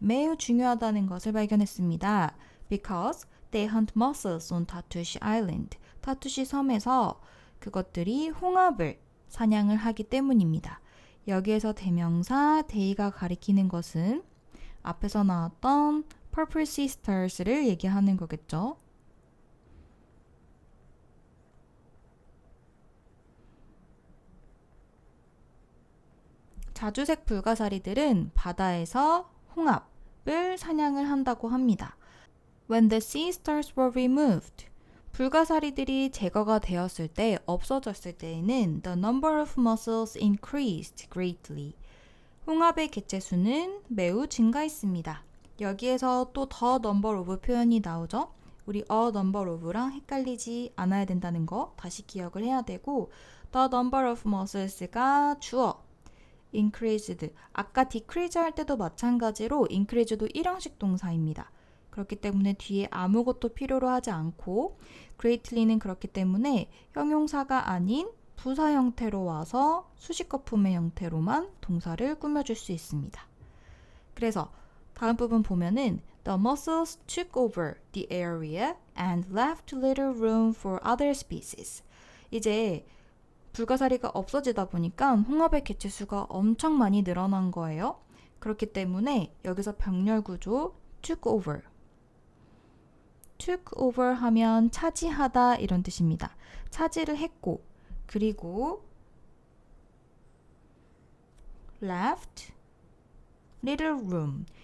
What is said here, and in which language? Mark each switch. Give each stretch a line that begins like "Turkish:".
Korean: 매우 중요하다는 것을 발견했습니다.
English: Because they hunt mussels on Tatoosh Island.
Korean: 타투시 섬에서 그것들이 홍합을 사냥을 하기 때문입니다. 여기에서 대명사 they가 가리키는 것은 앞에서 나왔던 Purple Sisters를 얘기하는 거겠죠. 자주색 불가사리들은 바다에서 홍합을 사냥을 한다고 합니다.
English: When the sea stars were removed,
Korean: 불가사리들이 제거가 되었을 때, 없어졌을 때에는
English: the number of mussels increased greatly.
Korean: 홍합의 개체수는 매우 증가했습니다. 여기에서 또 the number of 표현이 나오죠. 우리 a number of랑 헷갈리지 않아야 된다는 거 다시 기억을 해야 되고
English: the number of mussels
Korean: 가 주어 increased, 아까 decrease 할 때도 마찬가지로 increase도 일형식 동사입니다. 그렇기 때문에 뒤에 아무것도 필요로 하지 않고 greatly는 그렇기 때문에 형용사가 아닌 부사 형태로 와서 수식 거품의 형태로만 동사를 꾸며줄 수 있습니다. 그래서 다음 부분 보면은
English: The mussels took over the area and left little room for other species.
Korean: 이제 불가사리가 없어지다 보니까 홍합의 개체수가 엄청 많이 늘어난 거예요. 그렇기 때문에 여기서 병렬 구조 took over. took over 하면 차지하다 이런 뜻입니다. 차지를 했고 그리고
English: left little room.